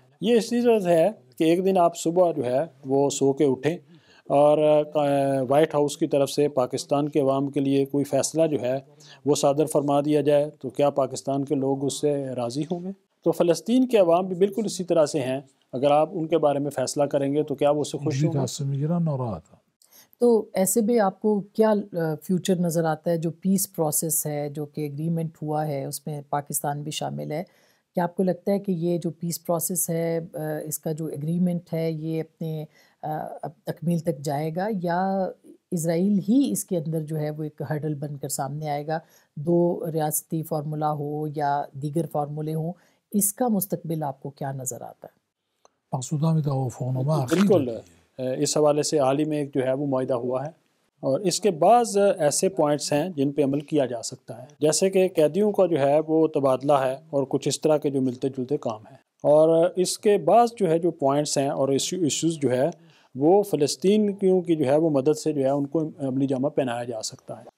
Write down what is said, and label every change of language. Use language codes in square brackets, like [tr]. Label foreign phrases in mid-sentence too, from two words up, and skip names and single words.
[ur] یہ اس طرح سے ہے کہ ایک دن آپ صبح جو ہے وہ سو کے اٹھیں اور وائٹ ہاؤس کی طرف سے پاکستان کے عوام کے لیے کوئی فیصلہ جو ہے وہ صادر فرما دیا جائے، تو کیا پاکستان کے لوگ اس سے راضی ہوں گے؟ تو فلسطین کے عوام بھی بالکل اسی طرح سے ہیں، اگر آپ ان کے بارے میں فیصلہ کریں گے تو کیا وہ اس سے خوش [fa] اینجوری [ur] ہوں گے؟ [fa] تصمیم میگیرن ناراحتم. [ur] تو ایسے میں آپ کو کیا فیوچر نظر آتا ہے؟ جو [en] peace process [ur] ہے، جو کہ ایگریمنٹ ہوا ہے، اس میں پاکستان بھی شامل ہے، کیا آپ کو لگتا ہے کہ یہ جو [en] peace process [ur] ہے، اس کا جو ایگریمنٹ ہے، یہ اپنے تکمیل تک جائے گا، یا اسرائیل ہی اس کے اندر جو ہے وہ ایک ہرڈل بن کر سامنے آئے گا؟ 2 ریاستی فارمولا ہو یا دیگر فارمولے ہوں، اس کا مستقبل آپ کو کیا نظر آتا ہے؟ [fa] مقصودم این توافقنامه اخیره بالکل دیگه. [ur] اس حوالے سے حال ہی میں ایک جو ہے وہ معاہدہ ہوا ہے، اور اس کے بعض ایسے پوائنٹس ہیں جن پہ عمل کیا جا سکتا ہے، جیسے کہ قیدیوں کا جو ہے وہ تبادلہ ہے، اور کچھ اس طرح کے جو ملتے جلتے کام ہیں، اور اس کے بعض جو ہے جو پوائنٹس ہیں اور ایشوز جو ہے وہ فلسطینیوں کی جو ہے وہ مدد سے جو ہے ان کو عملی جامہ پہنایا جا سکتا ہے۔